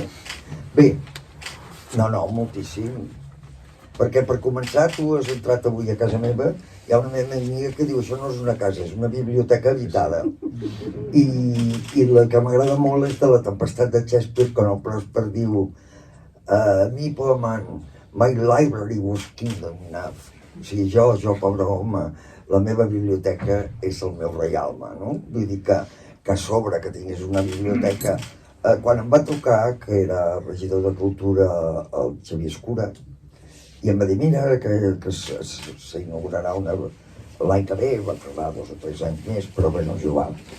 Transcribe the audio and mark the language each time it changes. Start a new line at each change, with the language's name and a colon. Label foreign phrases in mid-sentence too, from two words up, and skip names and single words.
Catalan: Bé, no, moltíssim. Perquè per començar, tu has entrat avui a casa meva, hi ha una meva amiga que diu això no és una casa, és una biblioteca habitada. I la que m'agrada molt és de La Tempestat de Shakespeare, quan el Pròsper diu mi,
English: poor man, my library was kingdom enough.
Catalan: O sigui, jo, pobre home, la meva biblioteca és el meu reialme, no? Vull dir que a sobre que tingués una biblioteca... Quan em va trucar, que era regidor de Cultura, el Xavier Escura, i em va dir, mira, que s'inaugurarà l'any que ve, va tardar 2 o 3 anys més, però bé, no és igual.